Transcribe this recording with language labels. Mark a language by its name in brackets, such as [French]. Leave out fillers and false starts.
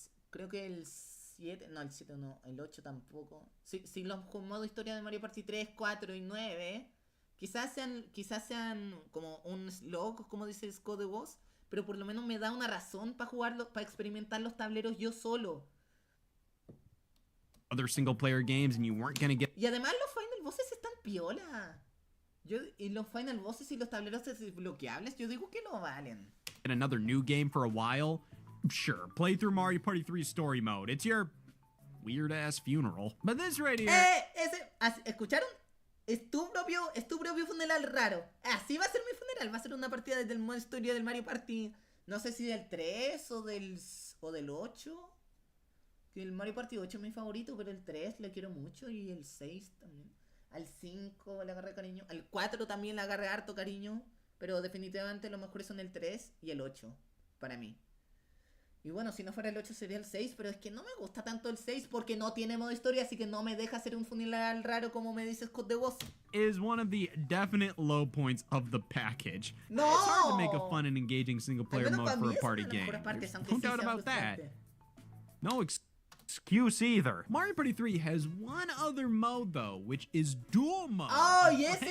[Spanish] creo que el 7... No, el 7 no. El 8 tampoco. Si los modos historia de Mario Party 3, 4 y 9... Quizás sean como un slog, como dice Scott the Woz, pero por lo menos me da una razón para jugarlo, para experimentar los tableros yo solo. [English] Other single player games and you weren't gonna get... [Spanish] Y además los final bosses están piola. Y los final bosses y los tableros desbloqueables, yo digo que lo valen. [English] In another new game for a while? Sure, play through Mario Party 3 story mode. It's your weird ass funeral. But this right here... [Spanish] ¿Escucharon? Es tu propio funeral raro. Así va a ser mi funeral. Va a ser una partida desde el modo historia del Mario Party. No sé si del 3 o del 8. Que el Mario Party 8 es mi favorito, pero el 3 le quiero mucho. Y el 6 también. Al 5 le agarré cariño. Al 4 también le agarré harto cariño. Pero definitivamente los mejores son el 3 y el 8. Para mí. Y bueno, si no fuera el 8 sería el 6. Pero es que no me gusta tanto el 6 porque no tiene modo historia. Así que no me deja hacer un funeral raro como me dice Scott the Woz. [English] Is one of the definite low points of the package. No! It's hard to make a fun and engaging single player mode for a party game. No doubt about that. No excuse either. Mario Party 3 has one other mode though, which is dual mode. [Spanish] Oh, y ese